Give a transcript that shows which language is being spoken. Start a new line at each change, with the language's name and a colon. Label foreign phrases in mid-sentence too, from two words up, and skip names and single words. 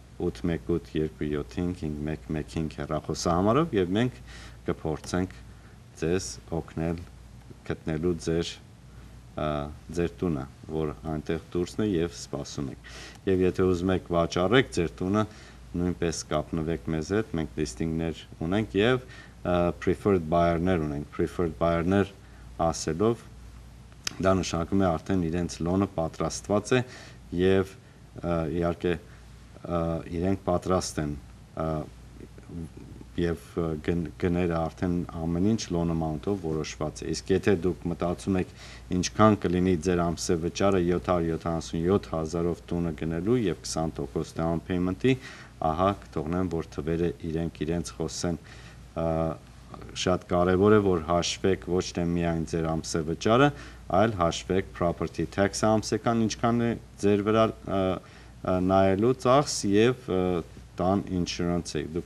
Armenian: 818-275-5115 հեռախոսահամարով եւ մենք կփորձենք ձեզ օգնել գտնելու ձեր տունը, որ այնտեղ դուրսն է եւ սպասում եք։ Եվ եթե ուզում եք վաճառեք ձեր տունը, նույնպես կապնվեք մեզ հետ, մենք լիստինգներ ունենք եւ
English: preferred buyer-
Armenian: ներ ունենք,
English: preferred buyer-
Armenian: ներ ասելով դա նշանակում է արդեն իրենց լոնը պատրաստված է եւ իհարկե իրենք պատրաստ են եւ գները արդեն ամեն ինչ
English: loan amount-
Armenian: ով որոշված է, իսկ եթե դուք մտածում եք ինչքան կլինի ձեր ամսե վճարը 777,000-ով տունը գնելու եւ 20%
English: down payment-
Armenian: ի, ահա կթողնեմ որ թվերը իրենց խոսեն, շատ կարեւոր է որ հաշվեք ոչ թե միայն ձեր ամսե վճարը, այլ հաշվեք
English: property tax-
Armenian: ը ամսական ինչքան է ձեր վրա նայելու ծախս եւ տան insurance-ը, դուք